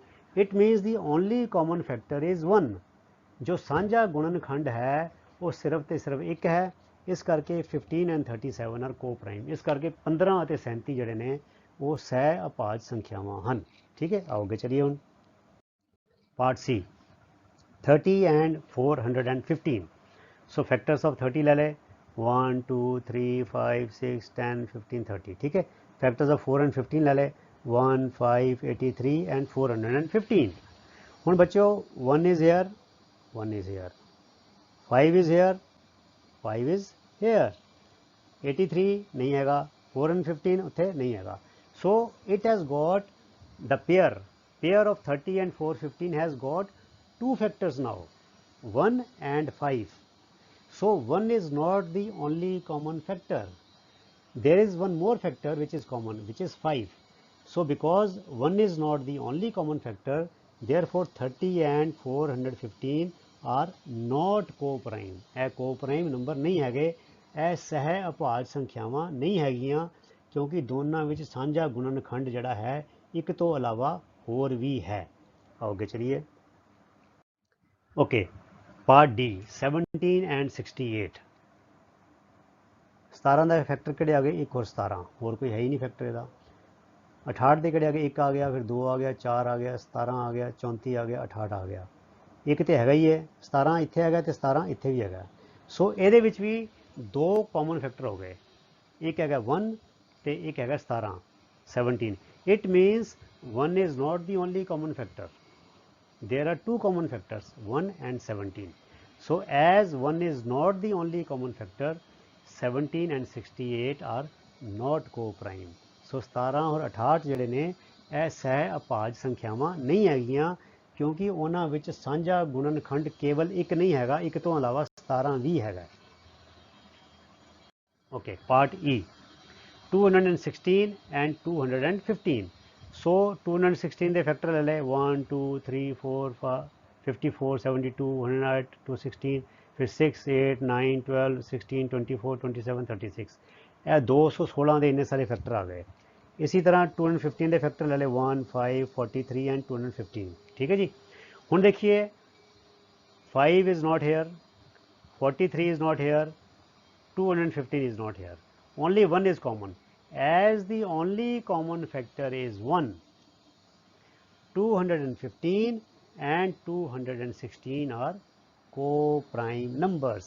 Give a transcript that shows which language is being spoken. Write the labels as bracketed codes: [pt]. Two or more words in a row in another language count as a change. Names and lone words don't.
[en] it means the only common factor is 1 [pa] 1, ਜੋ ਸਾਂਝਾ ਗੁਣਨਖੰਡ ਹੈ ਉਹ ਸਿਰਫ ਤੇ ਸਿਰਫ ਇੱਕ ਹੈ, ਇਸ ਕਰਕੇ [en] 15 and 37 are co prime. [pa] ਇਸ ਕਰਕੇ 15 ਅਤੇ 37 ਜਿਹੜੇ ਨੇ ਉਹ ਸਹਿ ਅਭਾਜ ਸੰਖਿਆਵਾਂ ਹਨ, ਠੀਕ ਹੈ। ਆਓ ਅੱਗੇ ਚਲੀਏ ਹੁਣ। [en] part C 30 and 415, so factors of 30 [pa] ਲੈ ਲੈ 1 2 3 5 6 10 15 30, ਠੀਕ ਹੈ। [en] factors of 4 and 15 [pa] ले ले 1 5 83 and 415। ਹੂੰ ਬੱਚਿਓ [en] 1 is here, 1 is here, 5 is here, 5 is here, [pa] 83 ਨਹੀਂ ਹੈਗਾ, [en] 4 and 15 [pa] ਉੱਥੇ ਨਹੀਂ ਹੈਗਾ। [en] so it has got the pair of 30 and 415 has got 2 factors now, 1 and 5. So 1 is not the only common factor. There is one more factor which is common, which is 5. So because 1 is not the only common factor, therefore 30 and 415 are not co-prime. [pa] ਇਹ co-prime ਨੰਬਰ ਨਹੀਂ ਹੈਗੇ, ਇਹ ਸਹਿ ਅਭਾਜ ਸੰਖਿਆਵਾਂ ਨਹੀਂ ਹੈਗੀਆਂ, ਕਿਉਂਕਿ ਦੋਨਾਂ ਵਿੱਚ ਸਾਂਝਾ ਗੁਣਨਖੰਡ ਜਿਹੜਾ ਹੈ ਇੱਕ ਤੋਂ ਇਲਾਵਾ ਹੋਰ ਵੀ ਹੈ। ਆਓ ਅੱਗੇ ਚਲੀਏ। ਓਕੇ, [en] part D 17 and 68. [pa] 17 ਦਾ ਫੈਕਟਰ ਕਿਹੜੇ ਆ ਗਏ? 1 और 17, ਹੋਰ ਕੋਈ ਹੈ ਹੀ ਨਹੀਂ ਫੈਕਟਰ ਇਹਦਾ। 68 ਦੇ ਕਿਹੜੇ ਆ ਗਏ? 1 ਆ ਗਿਆ, ਫਿਰ 2 ਆ ਗਿਆ, 4 ਆ ਗਿਆ, 17 ਆ ਗਿਆ, 34 ਆ ਗਿਆ, 68 ਆ ਗਿਆ। ਇੱਕ ਤੇ ਹੈਗਾ ਹੀ ਹੈ, 17 ਇੱਥੇ ਹੈਗਾ ਤੇ 17 ਇੱਥੇ ਵੀ ਹੈਗਾ। ਸੋ ਇਹਦੇ ਵਿੱਚ ਵੀ 2 [en] common factor [pa] ਹੋ ਗਏ, ਇੱਕ ਹੈਗਾ 1 ਤੇ ਇੱਕ ਹੈਗਾ 17 17। [en] it means 1 is not the only common factor. There are 2 common factors, 1 and 17. So as 1 is not the only common factor, 17 and 68 are not co-prime. [pa] ਸੋ 17 ਔਰ 68 ਜਿਹੜੇ ਨੇ ਇਹ ਸਹਿ ਅਭਾਜ ਸੰਖਿਆਵਾਂ ਨਹੀਂ ਹੈਗੀਆਂ, ਕਿਉਂਕਿ ਉਹਨਾਂ ਵਿੱਚ ਸਾਂਝਾ ਗੁਣਨਖੰਡ ਕੇਵਲ ਇੱਕ ਨਹੀਂ ਹੈਗਾ, ਇੱਕ ਤੋਂ ਇਲਾਵਾ 17 ਵੀ ਹੈਗਾ। [en] okay, part E 216 and 215. [pa] ਸੋ 216 ਦੇ ਫੈਕਟਰ ਲੈ ਲਏ 1 2 3 4 54 72 108 216, ਫਿਰ 6 8 9 12 16 24 27 36। ਇਹ 216 ਦੇ ਇੰਨੇ ਸਾਰੇ ਫੈਕਟਰ ਆ ਗਏ। ਇसी ਤਰ੍ਹਾਂ 215 ਦੇ ਫੈਕਟਰ ਲੈ ਲਏ 1 5 43 ਐਂਡ 215। ਠੀਕ ਹੈ ਜੀ। ਹੁਣ ਦੇਖੀਏ [en] 5 is not here, 43 is not here, 215 is not here, only 1 is common. As the only common factor is 1, 215 and 216 are co-prime numbers।